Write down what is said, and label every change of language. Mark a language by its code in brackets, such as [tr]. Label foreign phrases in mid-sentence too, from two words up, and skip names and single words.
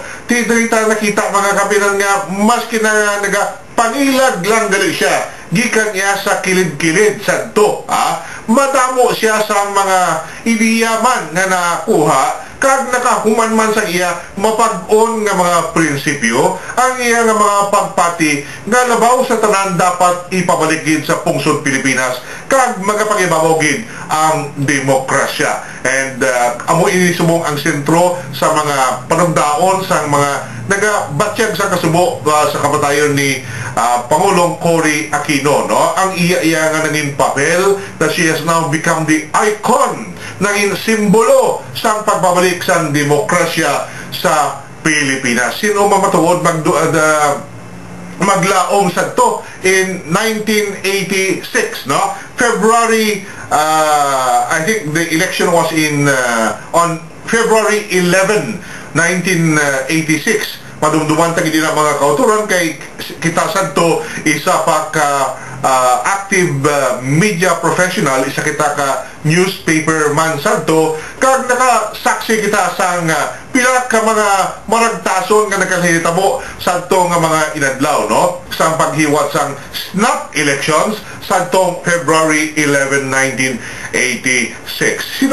[hil] Tidrita nakita mga kapitan nga maski na nagapangilag lang gali siya gikan niya sa kilid-kilid sadto, madamo siya sa mga idiyaman na nakuha kag nakahuman man sa iya mapag-on nga mga prinsipyo ang iya nga mga pagpati nga labaw sa tanan dapat ipabaligid sa pungsod Pilipinas kag magapangibabaw gid ang demokrasya. And amo ini subong ang sentro sa mga panugdaon sa mga nagabatyag sa kasubo sa kamatayon ni Pangulong Cory Aquino, no? Ang iya nga naging papel [en] that she has now become the icon, [hil] naging simbolo sa pagbabalik sa demokrasya sa Pilipinas. Sino mamatuod maglaom sa to in 1986, no? [en] February, I think the election was on February 11, 1986. [hil] Madumduman tagi din ang mga kauturan kay kita sadto isa pa ka [en] active media professional, [hil] isa kita ka newspaper man sadto kag nakasaksi kita sang pila ka mga maragtason nga nakahitabo sadto nga mga inadlaw, no, sa paghiwat sang [en] snap elections [hil] sadtong February 11, 1986.